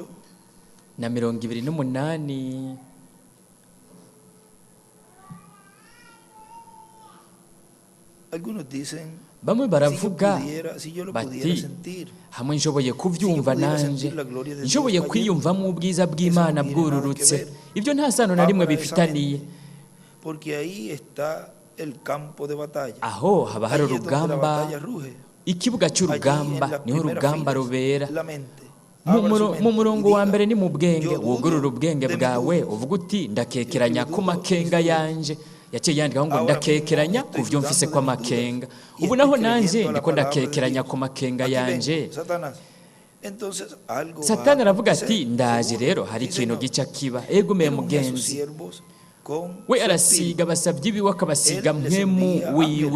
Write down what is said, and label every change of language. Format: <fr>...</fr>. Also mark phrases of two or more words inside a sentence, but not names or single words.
<rn>na 28</rn> <es>algunos dicen,</es> <rn>bamwe baravuga</rn> <es>si yo lo pudiera</es> <rn>bati</rn> <es>sentir,</es> <rn>hamwe nshoboye kubyumva nanje, nshoboye kwiyumvamo ubwiza bw'Imana bwururutse, ibyo nta sano na rimwe bifitaniye.</rn> <es>porque ahí está el campo de batalla.</es> <rn>Aho haba hari</rn> <es>Ahí es donde la</es> <rn>urugamba,</rn> <es>batalla ruge.</es> <rn>ikibuga</rn> <es>Allí en</es> <rn>cy'urugamba</rn> <es>las</es> <rn>niho</rn> <es>primeras</es> <rn>urugamba</rn> <es>filas,</es> <rn>rubera.</rn> <es>la mente.</es> <rn>Mu</rn> <es>Abra su</es> <rn>muro-</rn> <es>mente</es> <rn>mu</rn> <es>y</es> <rn>murongo wa</rn> <es>diga,</es> <rn>mbere ni mu bwenge,</rn> <es>yo dudo</es> <rn>wugurura ubwenge</rn> <es>de mi</es> <rn>bwawe</rn> <es>duda.</es> <rn>uvuga uti ndakekeranya ku makenga yanje. Yaciye yandikaho ngo ndakekeranya ku byo mfise ko amakenga. Ubu naho nanje ndiko ndakekeranya ku makenga yanje. Satani aravuga ati ndaje rero hari ikintu gica kiba. Egume mugenzi, we arasiga abasabyi biwe akabasiga mpemu wiwe.</rn>